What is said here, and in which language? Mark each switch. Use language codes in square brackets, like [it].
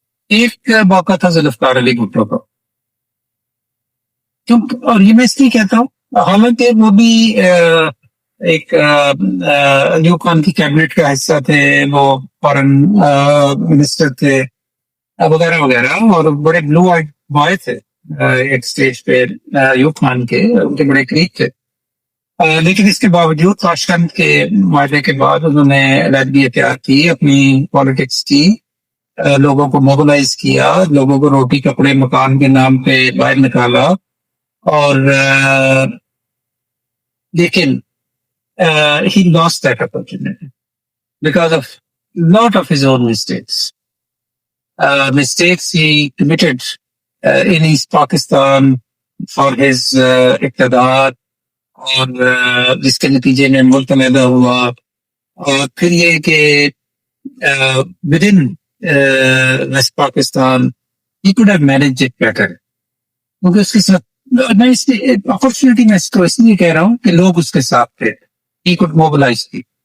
[ur] ایک موقع تھا ذوالفقار علی بھٹو کا, اور یہ میں اس لیے کہتا ہوں حالانکہ وہ بھی ایک ایوب خان کی کیبنٹ کا حصہ تھے, وہ فارن منسٹر تھے وغیرہ وغیرہ, اور بڑے بلو آئیڈ بوائے تھے ایک سٹیج پہ ایوب خان کے, ان کے بڑے قریب تھے. لیکن اس کے باوجود تاشقند کے معاہدے کے بعد انہوں نے علیحدگی اختیار کی, اپنی پالیٹکس کی, لوگوں کو موبلائز کیا, لوگوں کو روٹی کپڑے مکان کے نام پہ باہر نکالا. اور لیکن [en] he lost that opportunity because of lot of his own mistakes. Mistakes he committed in East Pakistan for his [ur] اقتدار, اور جس کے نتیجے میں ملک علیحدہ ہوا. اور پھر یہ کہ [en] within West Pakistan he could have managed it better, [ur] کیونکہ اس کے ساتھ میں اس لیے اپرچونٹی میں اس کو اس لیے کہہ رہا ہوں کہ لوگ اس کے ساتھ تھے, [en] he could mobilize [ur] تھی.